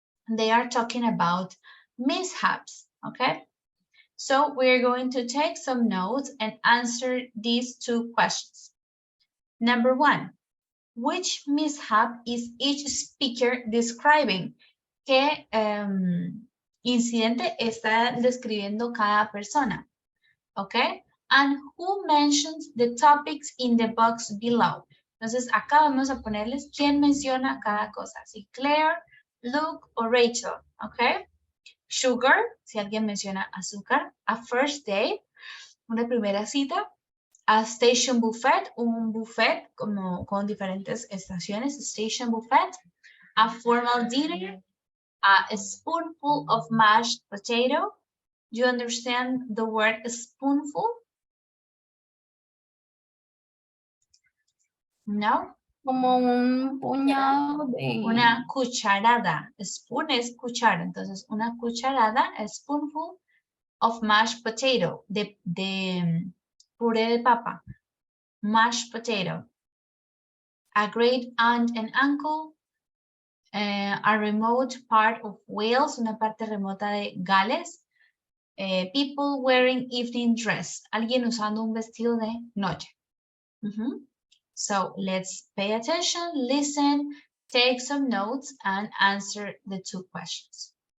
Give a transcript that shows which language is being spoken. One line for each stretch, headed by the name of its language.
English: They are talking about mishaps, okay? So we're going to take some notes and answer these 2 questions. Number 1, which mishap is each speaker describing?
Spanish: ¿Qué incidente está describiendo cada persona?
English: Okay? And who mentions the topics in the box below?
Spanish: Entonces, acá vamos a ponerles quién menciona cada cosa. Si Claire, Luke o Rachel. Okay? Sugar, si alguien menciona azúcar.
English: A first date,
Spanish: una primera cita.
English: A station buffet,
Spanish: un buffet como con diferentes estaciones,
English: station buffet. a formal dinner, a spoonful of mashed potato. Do you understand the word spoonful? No.
Spanish: Como un puñado de... Una cucharada. Spoon es cuchara. Entonces, una cucharada,
English: a spoonful of mashed potato,
Spanish: de puré de papa.
English: Mashed potato. A great aunt and uncle. A remote part of Wales,
Spanish: una parte remota de Gales.
English: People wearing evening dress.
Spanish: Alguien usando un vestido de noche.
English: So let's pay attention, listen, take some notes, and answer the 2 questions.